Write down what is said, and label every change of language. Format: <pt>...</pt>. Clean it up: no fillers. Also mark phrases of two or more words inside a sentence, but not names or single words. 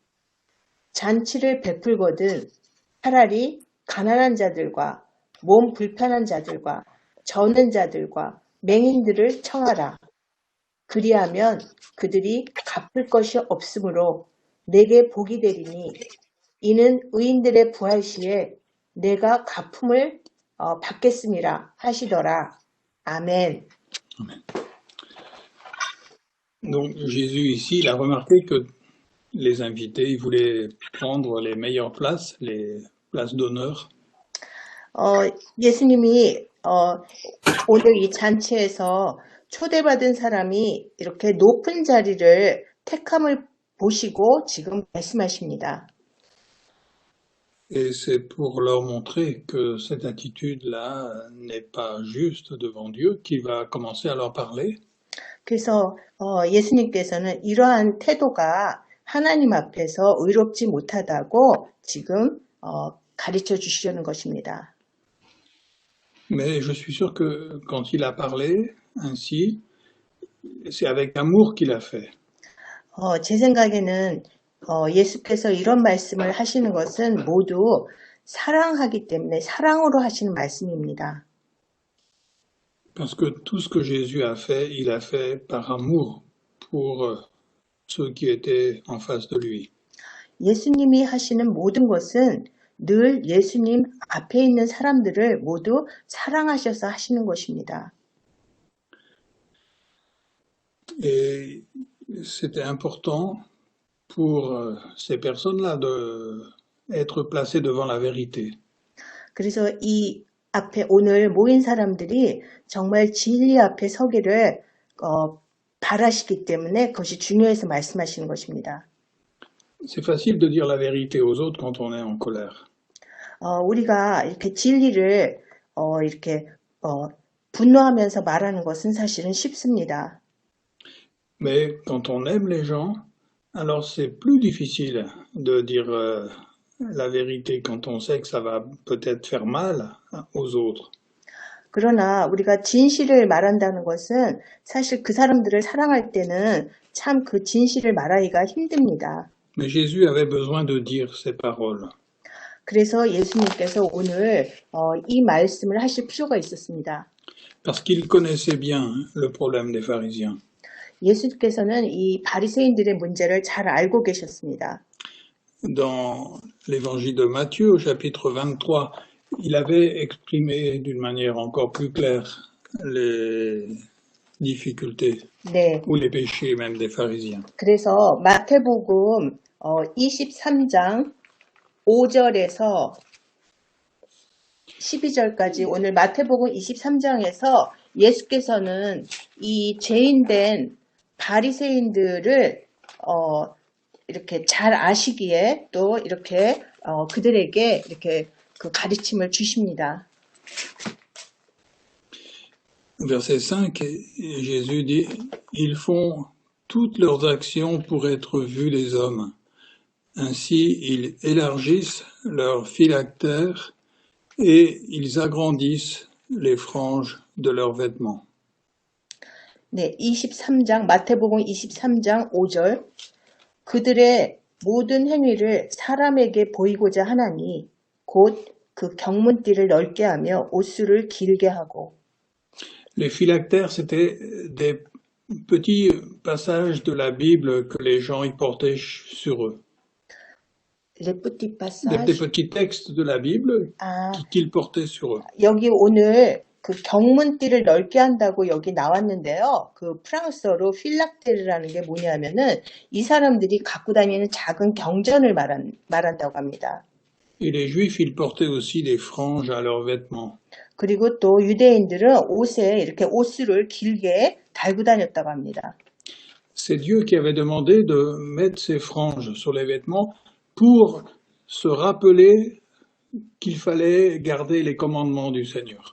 <ko>잔치를 베풀거든 차라리 가난한 자들과 몸 불편한 자들과 저는 자들과 맹인들을 청하라. 그리하면 그들이 갚을 것이 없으므로 내게 복이 되리니 이는 의인들의 부활 시에 내가 가품을 받겠음이라 하시더라. 아멘.</ko> <fr>Amen. Donc Jésus ici, il a remarqué que les invités, ils voulaient prendre les meilleures places, les places d'honneur.</fr> <ko>예수님이 오늘 이 잔치에서 초대받은 사람이 이렇게 높은 자리를 택함을 보시고 지금 말씀하십니다.</ko> <fr>Et c'est pour leur montrer que cette attitude-là n'est pas juste devant Dieu qu'il va commencer à leur parler.</fr> <ko>그래서 예수님께서는 이러한 태도가 하나님 앞에서 의롭지 못하다고 지금 가르쳐 주시려는 것입니다.</ko> <fr>Mais je suis sûr que quand il a parlé ainsi, c'est avec amour qu'il a fait.</fr> <ko>제 생각에는 예수께서 이런 말씀을 하시는 것은 모두 사랑하기 때문에 사랑으로 하시는 말씀입니다.</ko> <fr>Parce que tout ce que Jésus a fait, il a fait par amour pour ceux qui étaient en face de lui.</fr> <ko>예수님이 하시는 모든 것은 늘 예수님 앞에 있는 사람들을 모두 사랑하셔서 하시는 것입니다.</ko> <fr>Et c'était important pour ces personnes-là d'être placées devant la vérité.</fr> <ko>그래서 이 앞에 오늘 모인 사람들이 정말 진리 앞에 서기를 바라시기 때문에 그것이 중요해서 말씀하시는 것입니다.</ko> <fr>C'est facile de dire la vérité aux autres quand on est en colère.</fr> <ko>우리가 이렇게 진리를 이렇게 분노하면서 말하는 것은 사실은 쉽습니다.</ko> <fr>Mais quand on aime les gens, alors c'est plus difficile de dire la vérité quand on sait que ça va peut-être faire mal aux autres.</fr> <ko>그러나 우리가 진실을 말한다는 것은 사실 그 사람들을 사랑할 때는 참 그 진실을 말하기가 힘듭니다.</ko> <fr>Mais Jésus avait besoin de dire ces paroles.</fr> <ko>그래서 예수님께서 오늘 이 말씀을 하실 필요가 있었습니다.</ko> <fr>Parce qu'il connaissait bien le problème des pharisiens.</fr> <ko>예수께서는 이 바리새인들의 문제를 잘 알고 계셨습니다.</ko> <fr>Dans l'évangile de Matthieu, au chapitre 23, il avait exprimé d'une manière encore plus claire les difficultés</fr> <ko>네.</ko> <fr>ou les péchés même des pharisiens.</fr> <ko>그래서 마태복음 23장 5절에서 12절까지 오늘 마태복음 23장에서 예수께서는 이 죄인된 바리새인들을 이렇게 잘 아시기에 또 이렇게 그들에게 이렇게 그 가르침을 주십니다.</ko> <fr>Verset 5, Jésus dit, ils font toutes leurs actions pour être vus des hommes. Ainsi, ils élargissent leurs phylactères et ils agrandissent les franges de leurs vêtements.</fr> <ko>네, 23장 마태복음 23장 5절 그들의 모든 행위를 사람에게 보이고자 하나니 곧 그 경문띠를 넓게 하며 옷수를 길게 하고.</ko> <fr>Les phylactères, c'était des petits passages de la Bible que les gens y portaient sur eux. Les petits Des petits textes de la Bible qu'ils portaient sur eux.</fr> <ko>여기 오늘 그 경문띠를 넓게 한다고 여기 나왔는데요. 그 프랑스어로 필락테르라는 게 뭐냐면은 이 사람들이 갖고 다니는 작은 경전을 말한다고 합니다.</ko> <fr>Et les Juifs, ils portaient aussi des franges à leurs vêtements.</fr> <ko>그리고 또 유대인들은 옷에 이렇게 옷수를 길게 달고 다녔다고 합니다.</ko> <fr>C'est Dieu qui avait demandé de mettre ces franges sur les vêtements pour se rappeler qu'il fallait garder les commandements du Seigneur.</fr>